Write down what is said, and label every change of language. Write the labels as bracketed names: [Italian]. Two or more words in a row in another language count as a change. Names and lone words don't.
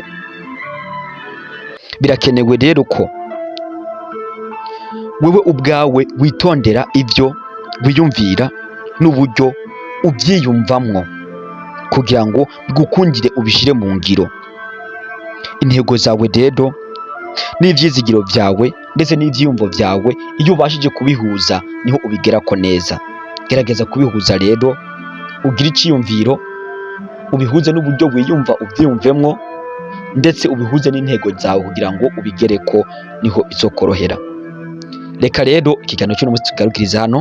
[Rundi] Birakenewe rero ko wewe ubwawe witondera ivyo wiyumvira n'uburyo uvyiyumvamwo kugira ngo bigukundire ubishire mu ngiro. Intego zawe rero n'ivyizigiro vyawe ndetse n'ivyiyumvo vyawe, iyo ubashije kubihuza niho ubigerako neza. Gerageza kubihuza rero, ugire iciyumviro, ubihuze n'uburyo wiyumva uvyiyumvemwo, ndetse ubihuze n'intego zawe kugira ngo ubigereko, niho bizokorohera. Reka rero ikiganiro cy'uno munsi tugarukiriza hano.